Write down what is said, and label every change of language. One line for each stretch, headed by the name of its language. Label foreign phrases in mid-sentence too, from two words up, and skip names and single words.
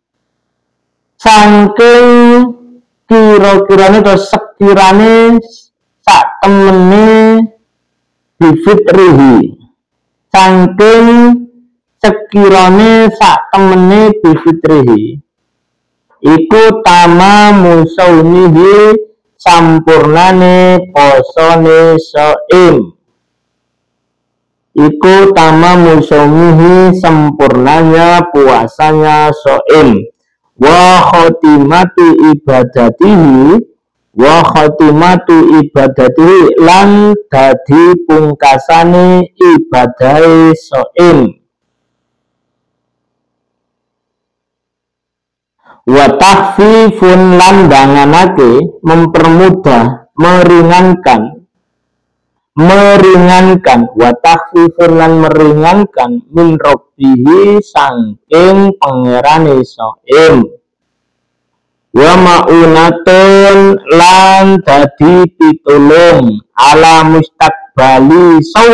Javanese: saking kira-kirane atau sekirane sak temene bifitrihi, saking sekirane sak temene bifitrihi iku
Arabic: تمام صومه
Javanese: sampurnane posone shaim, iku
Arabic: تمام صومه,
Indonesian: sempurnanya puasanya soim,
Arabic: وخاتمة عبادته، وخاتمة عبادته,
Javanese: lan dadi pungkasane ibadahe soim,
Arabic: وتخفيف,
Javanese: lan danganake,
Indonesian: mempermudah, meringankan
Arabic: وتخفيف,
Javanese: lan meringankan
Arabic: من ربه,
Javanese: sangking pangerane soim,
Arabic: ومعونة,
Javanese: lan dadi pitulung,
Arabic: على مستقبل